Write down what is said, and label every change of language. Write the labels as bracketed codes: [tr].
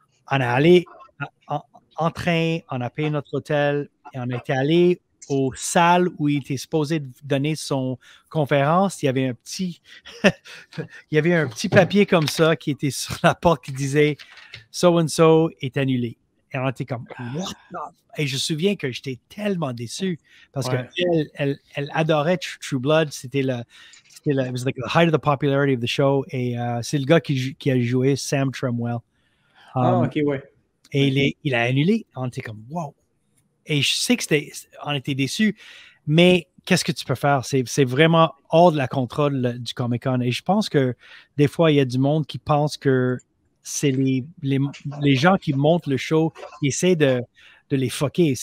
[fr] On est allé en train, on a payé notre hôtel, et on était allé aux salles où il était supposé donner son conférence. Il y avait un petit papier comme ça qui était sur la porte qui disait « [en] So and so [fr] est annulé ». Et on était comme, [en] what the... [fr] Et je me souviens que j'étais tellement déçu parce qu'elle elle adorait True Blood. C'était [en] it was like the height of the popularity of the show. [fr] Et c'est le gars qui a joué Sam Tremwell. OK, ouais. Et il a annulé. On était comme, wow. Et je sais on était déçus, mais qu'est-ce que tu peux faire? C'est vraiment hors de la contrôle du Comic-Con. Et je pense que des fois, il y a du monde qui pense que c'est les gens qui montent le show qui essaient de les fucker.